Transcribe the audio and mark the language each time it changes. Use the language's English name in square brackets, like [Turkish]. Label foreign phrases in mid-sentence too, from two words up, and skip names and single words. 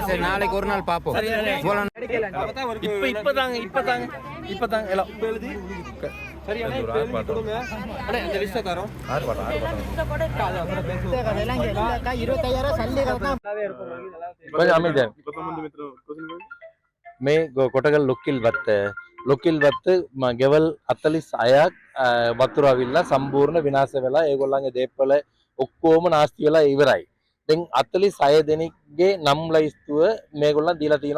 [Tamil] சரி நாளைக்கு ஒரு நாள் பாப்போம். இப்பதாங்க எல்லாம் எழுதி சரியான கொடுங்க. அடே அந்த லிஸ்ட் தரோம். 25,000 சல்லி கொஞ்சம் அமைதியா [Sinhala] මේ කොටගල් ලොකිල් වත්ත ගෙවල් 46ක් වතුර අවිල්ලා සම්පූර්ණ විනාශ වෙලා ඒගොල්ලන්ගේ දේපල ඔක්කොම නාස්ති වෙලා ඉවරයි. දැන් 46 දෙනෙක්ගේ නම් ලයිස්තුව මේගොල්ලන් දීලා තියෙනවා.